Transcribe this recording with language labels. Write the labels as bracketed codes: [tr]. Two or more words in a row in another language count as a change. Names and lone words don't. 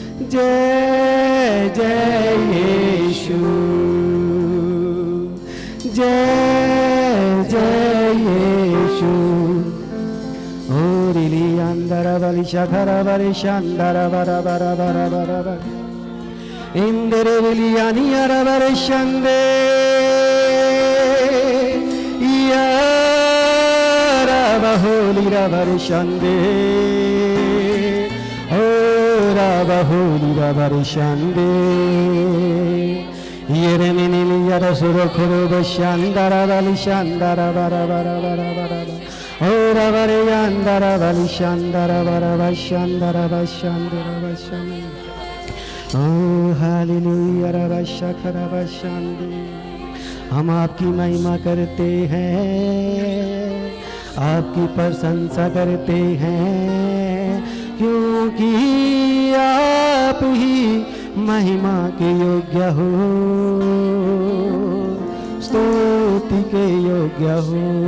[hi] जय जय यीशु, जय जय यीशु। ओरिली अंदर बलि शखर बलि शंदर बर बर बर बर बर इंदर विलियानी अर बर शंदे यार बहुली रबर शंदे ओ बहुली रबर शंदे येरे मिनिली यार सुरखुरु बशंदर बलि शंदर बर बर बर बर ओ रबर यंदर बलि शंदर बर बशंदर बशंदर बशंदर ओ हालेलुया रब शखर बशंदे। हम आपकी महिमा करते हैं, आपकी प्रशंसा करते हैं, क्योंकि आप ही महिमा के योग्य हो, स्तुति के योग्य हो।